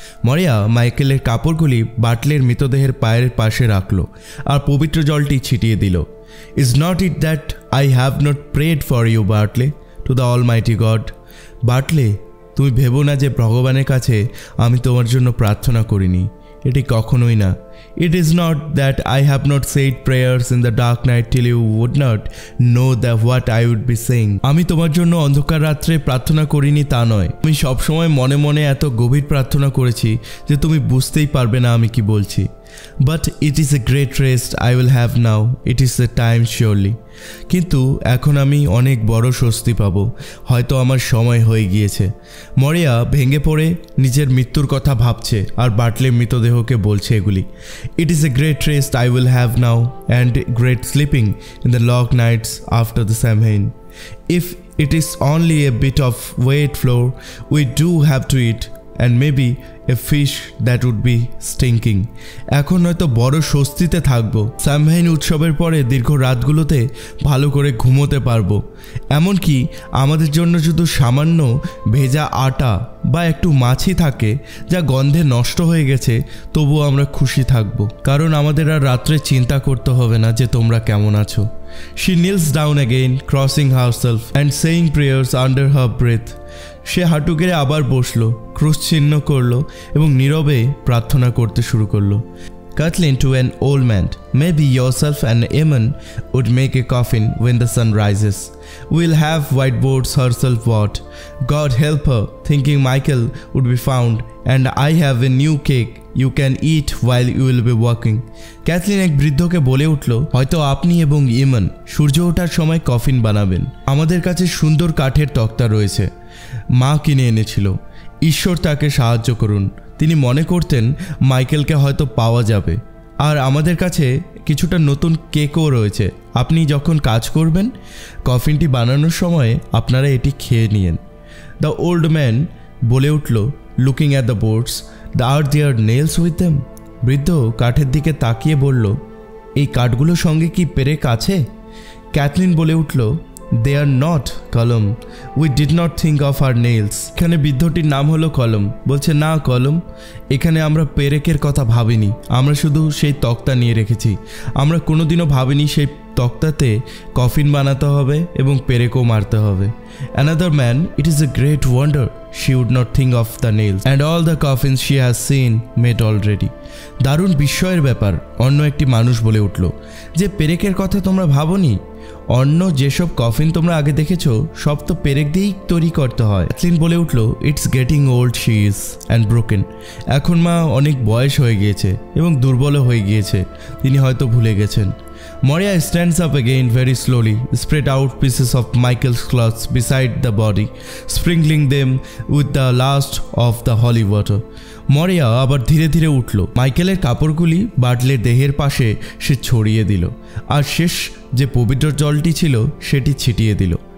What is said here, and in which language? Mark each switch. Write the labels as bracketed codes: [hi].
[bn] মরিয়া মাইকেলের কাপড়গুলি বার্টলের মৃতদেহের পায়ের পাশে রাখল আর পবিত্র জলটি ছিটিয়ে দিল। [en] Is not it that I have not prayed for you Bartley, to the Almighty God. [bn] বার্টলে, তুমি ভেবো না যে ভগবানের কাছে আমি তোমার জন্য প্রার্থনা করিনি, এটি কখনোই না। [en] It is not that I have not said prayers in the dark night till you would not know that what I would be saying. [bn] আমি তোমার জন্য অন্ধকার রাত্রে প্রার্থনা করিনি তা নয়, আমি সবসময় মনে মনে এত গভীর প্রার্থনা করেছি যে তুমি বুঝতেই পারবে না আমি কি বলছি। [en] But it is a great rest I will have now, it is the time surely. [bn] কিন্তু এখন আমি অনেক বড় স্বস্তি পাবো, হয়তো আমার সময় হয়ে গিয়েছে। মরিয়া ভেঙে পড়ে নিজের মৃত্যুর কথা ভাবছে আর বার্টলের মৃতদেহকে বলছে এগুলি। [en] It is a great rest I will have now and great sleeping in the long nights after the Samhain. If it is only a bit of wet flour we do have to eat, and maybe a fish that would be stinking. [bn] এখন হয়তো বড় স্বস্তিতে থাকবো, সামহাইন উৎসবের পরে দীর্ঘ রাতগুলোতে ভালো করে ঘুমোতে পারবো, এমনকি আমাদের জন্য শুধু সামান্য ভেজা আটা বা একটু মাছই থাকে যা গন্ধে নষ্ট হয়ে গেছে, তবুও আমরা খুশি থাকবো, কারণ আমাদের আর রাত্রে চিন্তা করতে হবে না যে তোমরা কেমন আছো। [en] She kneels down again, crossing herself and saying prayers under her breath. [bn] সে হাঁটু গেড়ে আবার বসলো, ক্রুশ চিহ্ন করলো এবং নীরবে প্রার্থনা করতে শুরু করলো। [en] Kathleen to an old man, maybe yourself and Eamon would make a coffin when the sun rises. We'll have whiteboards herself what. God help her, thinking Michael would be found, and I have a new cake you can eat while you will be working. [bn] Kathleen এক বৃদ্ধকে বলে উঠল, হয়তো আপনি এবং ইমন সূর্য ওঠার সময় coffin বানাবেন। আমাদের কাছে সুন্দর কাঠের তক্তা রয়েছে, মা কিনে এনেছিল। ঈশ্বর তাকে সাহায্য করুন, তিনি মনে করতেন মাইকেলকে হয়তো পাওয়া যাবে। আর আমাদের কাছে কিছুটা নতুন কেকও রয়েছে, আপনি যখন কাজ করবেন কফিনটি বানানোর সময় আপনারা এটি খেয়ে নিয়েন। [en] the old man [bn] বলে উঠল, [en] Looking at the boards, the are there nails with them. [bn] বৃদ্ধ কাঠের দিকে তাকিয়ে বলল, এই কাঠগুলোর সঙ্গে কি পেরেক আছে? ক্যাথলিন বলে উঠল, [en] They are not calm, we did not think of our nails. [bn] এখানে বৃদ্ধটির নাম হলো কলম। বলছে, না কলম, এখানে আমরা পেরেকের কথা ভাবিনি, আমরা শুধু সেই তক্তা নিয়ে রেখেছি। আমরা কোনোদিনও ভাবিনি সেই তক্তাতে কফিন বানাতে হবে এবং পেরেকও মারতে হবে। [en] Another man, it is a great wonder she would not think of the nails and all the coffins she has seen made already. [bn] দারুণ বিস্ময়ের ব্যাপার, অন্য একটি মানুষ বলে উঠল, যে পেরেকের কথা তোমরা ভাবনি। অন্য যেসব কফিন তোমরা আগে দেখেছো সব তো পেরেক দিয়েই তৈরি করতে হয়। ক্যাথলিন বলে উঠল, [en] It's getting old she is and broken. [bn] এখন মা অনেক বয়স হয়ে গিয়েছে এবং দুর্বল হয়ে গিয়েছে, তিনি হয়তো ভুলে গেছেন। [en] Moria stands up again very slowly, spread out pieces of Michael's clothes beside the body, sprinkling them with the last of the holy water. [bn] মরিয়া আবার ধীরে ধীরে উঠল, মাইকেলের কাপড়গুলি বাটলের দেহের পাশে সে ছড়িয়ে দিল আর শেষ যে পবিত্র জলটি ছিল সেটি ছিটিয়ে দিল।